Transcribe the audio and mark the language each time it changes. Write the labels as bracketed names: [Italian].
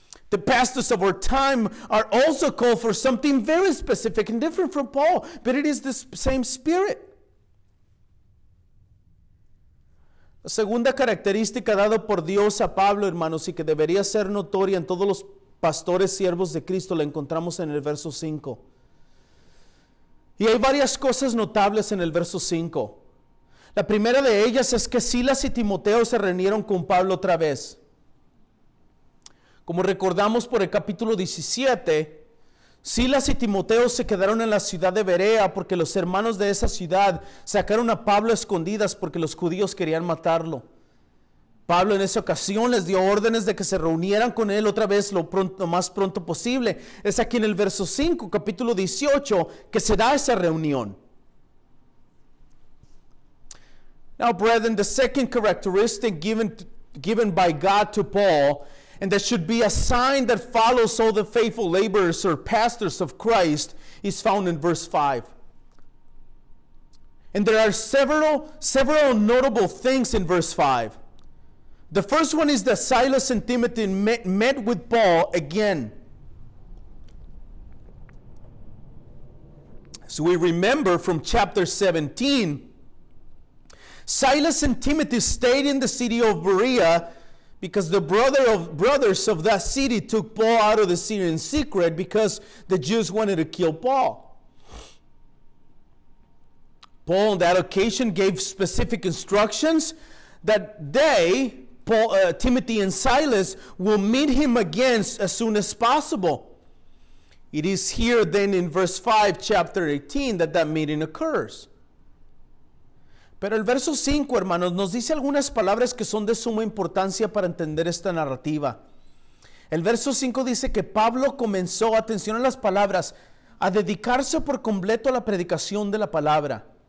[English] The pastors of our time are also called for something very specific and different from Paul, but it is the same spirit. [Spanish] La segunda característica dada por Dios a Pablo, hermanos, y que debería ser notoria en todos los pastores siervos de Cristo, la encontramos en el verso 5. Y hay varias cosas notables en el verso 5. La primera de ellas es que Silas y Timoteo se reunieron con Pablo otra vez. Como recordamos por el capítulo 17, Silas y Timoteo se quedaron en la ciudad de Berea porque los hermanos de esa ciudad sacaron a Pablo a escondidas porque los judíos querían matarlo. Pablo en esa ocasión les dio órdenes de que se reunieran con él otra vez lo más pronto posible. Es aquí en el verso 5, capítulo 18, que se da esa reunión. [English] Now, brethren, the second characteristic given by God to Paul, and that should be a sign that follows all the faithful laborers or pastors of Christ, is found in verse 5. And there are several notable things in verse 5. The first one is that Silas and Timothy met with Paul again. So we remember from chapter 17, Silas and Timothy stayed in the city of Berea because the brothers of that city took Paul out of the city in secret because the Jews wanted to kill Paul. Paul on that occasion gave specific instructions that Timothy and Silas will meet him again as soon as possible. It is here then in verse 5, chapter 18, that meeting occurs. [Spanish] Pero el verso 5, hermanos, nos dice algunas palabras que son de suma importancia para entender esta narrativa. El verso 5 dice que Pablo comenzó, atención a las palabras, a dedicarse por completo a la predicación de la palabra.